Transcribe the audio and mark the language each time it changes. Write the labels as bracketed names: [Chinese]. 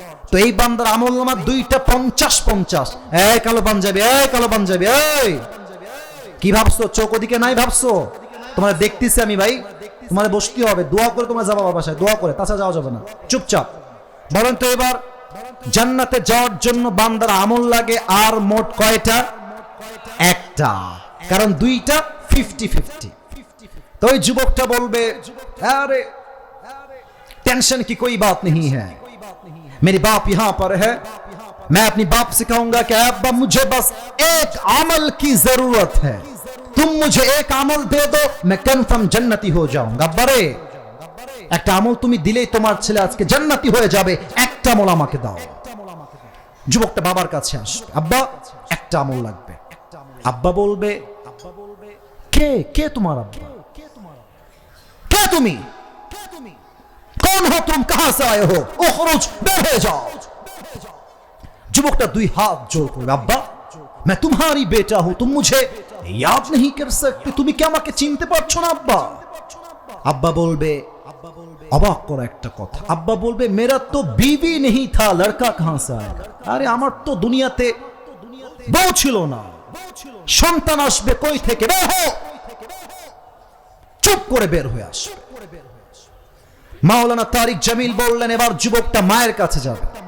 [Bangla] তো এই বান্দার আমলনামা দুইটা 50-50। এই কালো পাঞ্জাবি, এই কালো পাঞ্জাবি, এই কি ভাবছো? চোখ ওদিকে নাই ভাবছো? তোমার দেখতেছি আমি ভাই, তোমার বসতে হবে, দোয়া করে তোমার যাবা বাসায়, দোয়া করে, তাছাড়া যাওয়া যাবে না। চুপচাপ বলেন তো এবার, জান্নাতে যাওয়ার জন্য বান্দার আমল লাগে আর মোট কয়টা? একটা, কারণ দুইটা 50-50। তো ওই যুবকটা বলবে, আরে [Hindi] টেंशन की कोई बात नहीं है, मेरे बाप यहाँ पर है, मैं अपनी बाप से कहूंगा कि अब्बा मुझे बस एक अमल की जरूरत है, तुम मुझे एक अमल दे दो, मैं कन्फर्म जन्नती हो जाऊंगा। [Bangla] আব্বারে একটা আমল তুমি দিলেই তোমার ছেলে আজকে জান্নাতি হয়ে যাবে, একটা আমল আমাকে দাও। যুবকটা বাবার কাছে আসবে, আব্বা একটা আমল লাগবে। আব্বা বলবে, কে কে তোমার আব্বা? কে তুমি? [Hindi] कौन हो तुम, कहां से आए हो, उखरुज, बेर हो जाओ। [Bangla] যুবকটা দুই হাত জোর করে, আব্বা [Hindi] मैं तुम्हारी बेटा हूं, तुम मुझे याद नहीं कर सकते, [Bangla] তুমি কি আমাকে চিনতে পারছো না আব্বা? আব্বা বলবে, অবাক করা একটা কথা, আব্বা বলবে, [Hindi] मेरा तो बीवी नहीं था, लड़का कहां से आएगा? [Bangla] আরে আমার তো দুনিয়াতে বউ ছিল না, সন্তান আসবে কই থেকে? বের হও। চুপ করে বের হয়ে আসবে। মাওলানা তারিক জামিল বললেন, এবার যুবকটা মায়ের কাছে যাবে।